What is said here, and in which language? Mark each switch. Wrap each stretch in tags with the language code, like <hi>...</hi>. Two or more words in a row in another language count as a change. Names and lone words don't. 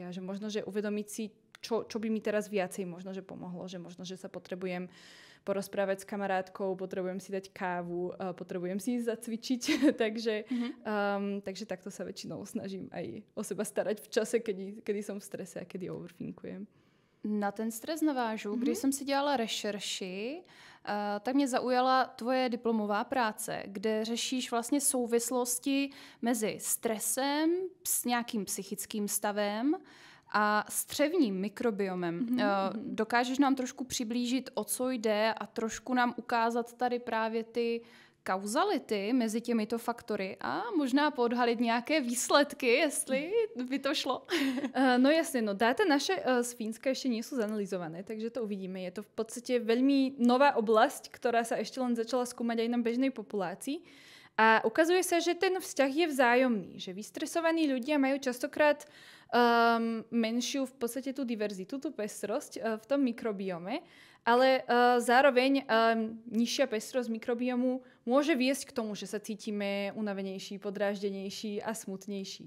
<sk>A že možno, že uvedomiť si, čo by mi teraz viacej možno, že pomohlo, že možno, že sa potrebujem porozprávať s kamarátkou, potrebujem si dať kávu, potrebujem si ísť zacvičiť, takže takto sa väčšinou snažím aj o seba starať v čase, kedy som v strese a kedy overthinkujem.</sk> <cs>Na ten stres navážu. Když jsem si dělala rešerši, tak mě zaujala tvoje diplomová práce, kde řešíš vlastně souvislosti mezi stresem s nějakým psychickým stavem a střevním mikrobiomem. Dokážeš nám trošku přiblížit, o co jde a trošku nám ukázat tady právě ty kauzality mezi těmito faktory a možná podhalit nějaké výsledky, jestli by to šlo?</cs> <sk>No jasne, dáta naše z Fínska ešte nie sú zanalizované, takže to uvidíme. Je to v podstate veľmi nová oblasť, ktorá sa ešte len začala skúmať aj na bežnej populácii. A ukazuje sa, že ten vzťah je vzájomný, že vystresovaní ľudia majú častokrát menšiu v podstate tú diverzitu, tú pestrosť v tom mikrobiome ale zároveň nižšia pestrosť mikrobiomu môže viesť k tomu, že sa cítime unavenejší, podráždenejší a smutnejší.</sk>